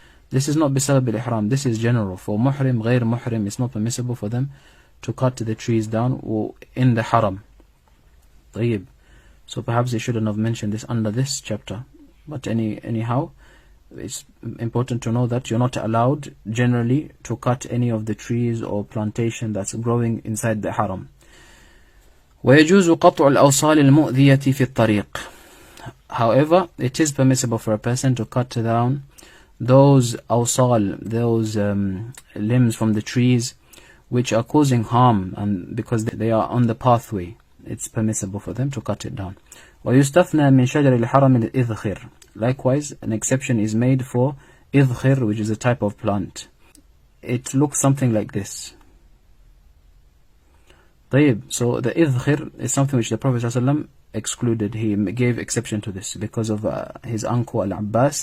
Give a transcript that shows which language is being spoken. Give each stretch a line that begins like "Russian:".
English: This is not بسبب الإحرام, this is general. For muhrim, غير muhrim, it's not permissible for them to cut the trees down or in the haram. طيب, so perhaps he shouldn't have mentioned this under this chapter. But anyhow, it's important to know that you're not allowed generally to cut any of the trees or plantation that's growing inside the haram.
Arabic: ويجوز قطع الأوصال المؤذية في الطريق.
English: However, it is permissible for a person to cut down those awsal, those limbs from the trees which are causing harm, and because they are on the pathway, it's permissible for them to cut it down.
Arabic: ويستثنى من شجر الحرم الإذخر.
English: Likewise, an exception is made for idkhir, which is a type of plant. It looks something like this. طيب, so the idkhir is something which the Prophet ﷺ excluded. He gave exception to this because of his uncle Al-Abbas.